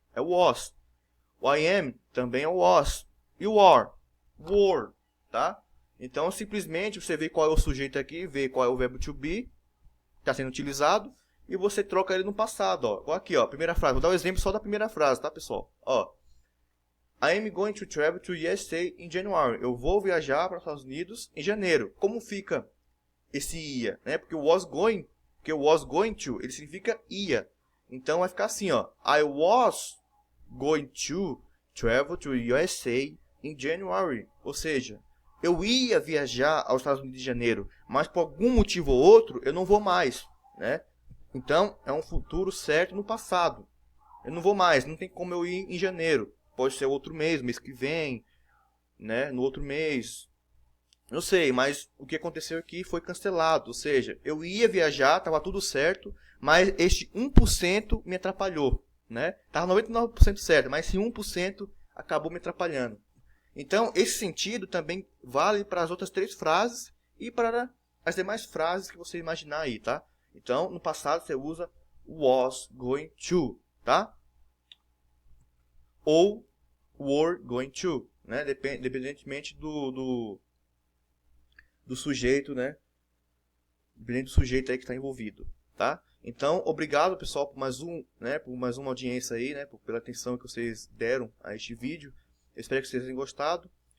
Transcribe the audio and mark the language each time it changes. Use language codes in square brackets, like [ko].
[pt] É o was. O I am também é o was. E o are? Were, tá? Então, simplesmente, você vê qual é o sujeito aqui, vê qual é o verbo to be, que está sendo utilizado, e você troca ele no passado, ó. Aqui, ó, primeira frase. Vou dar um exemplo só da primeira frase, tá, pessoal? [en] Ó, I am going to travel to USA in January. [pt] Eu vou viajar para os Estados Unidos em janeiro. Como fica esse ia, né? Porque o was going to, ele significa ia. Então, vai ficar assim, ó. [en] I was going to travel to USA in January. [pt] Ou seja, eu ia viajar aos Estados Unidos em janeiro, mas por algum motivo ou outro, eu não vou mais, né? Então, é um futuro certo no passado. Eu não vou mais, não tem como eu ir em janeiro. Pode ser outro mês que vem, né? No outro mês. Não sei, mas o que aconteceu aqui foi cancelado. Ou seja, eu ia viajar, estava tudo certo, mas este 1% me atrapalhou, né? Estava 99% certo, mas esse 1% acabou me atrapalhando. Então, esse sentido também vale para as outras 3 frases e para as demais frases que você imaginar aí, tá? Então, no passado você usa was going to, tá? Ou were going to, né? Independentemente do sujeito, né? Dependendo do sujeito aí que está envolvido, tá? Então, obrigado, pessoal, por mais uma audiência aí, né? Pela atenção que vocês deram a este vídeo. Eu espero que vocês tenham gostado.